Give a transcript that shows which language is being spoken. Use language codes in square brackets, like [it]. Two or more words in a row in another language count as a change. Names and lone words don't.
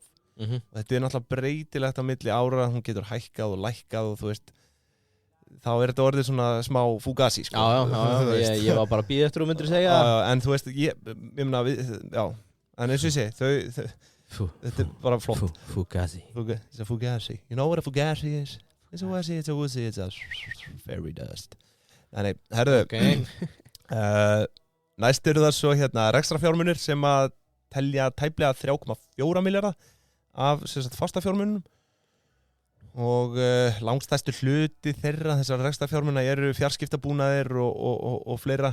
[is] Þetta er náttúrulega breytilegt á milli ára, hún getur hækkað og lækkað og þú veist, þá er þetta orðið svona smá fugazi, sko. Já, ég var bara að bíða eftir og myndir segja. En þú veist, ég meina, en eins og ég segi, þetta er bara flott. [en] Fugazi. It's a fugazi. You know what a fugazi is? It's a wuzzy, it's a fairy dust. [is] Nei, herðu, næst eru það svo rekstrarfjármunir sem að telja tæplega 3,4 milljarða af fastafjármunum og langstæstu hluti þeirra þessar rekstrarfjármuna eru fjarskiptabúnaðir og fleira.